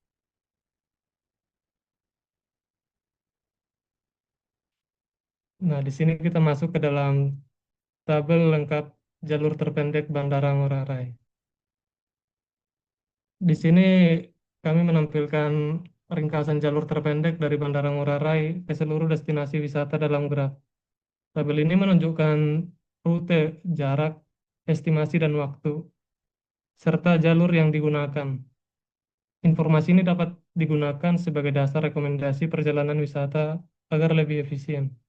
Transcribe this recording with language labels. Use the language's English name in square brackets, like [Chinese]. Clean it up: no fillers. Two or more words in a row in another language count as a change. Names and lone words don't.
[Indonesian] Nah, di sini kita masuk ke dalam tabel lengkap jalur terpendek Bandara Ngurah Rai. Di sini kami menampilkan ringkasan jalur terpendek dari Bandara Ngurah Rai ke seluruh destinasi wisata dalam graf. Tabel ini menunjukkan rute, jarak, estimasi, dan waktu, serta jalur yang digunakan. Informasi ini dapat digunakan sebagai dasar rekomendasi perjalanan wisata agar lebih efisien.